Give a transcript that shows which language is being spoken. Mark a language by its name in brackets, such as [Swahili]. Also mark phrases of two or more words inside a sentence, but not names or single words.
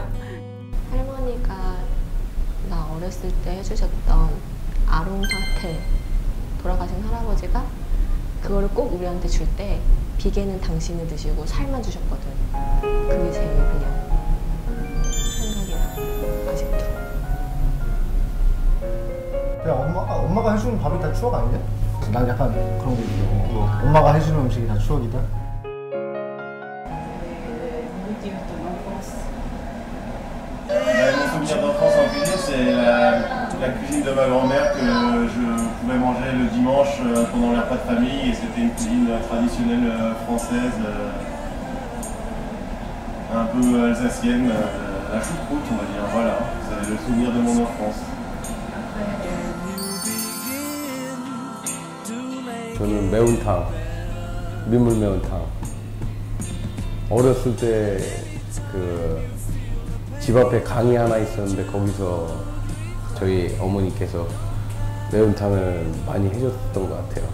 [Korean] 할머니가 나 어렸을 때 해주셨던 아롱사태 돌아가신 할아버지가 그거를 꼭 우리한테 줄 때 비계는 당신이 드시고 살만 주셨거든. 그게 제일 그냥 생각이 나. 아직도. 그냥 엄마가 해주는 밥이 다 추억 아니냐? 난 약간 그런 게 있어. 엄마가 해주는 음식이 다 추억이다. [French] Mon souvenir d'enfance en cuisine, c'est la cuisine de ma grand-mère que je pouvais manger le dimanche pendant les repas de famille. Et c'était une cuisine traditionnelle française, un peu alsacienne, la choucroute, on va dire. Voilà, c'est le souvenir de mon enfance. [Korean] 저는 매운탕, 민물 매운탕. 어렸을 때 집 앞에 강이 하나 있었는데 거기서 저희 어머니께서 매운탕을 많이 해줬던 것 같아요.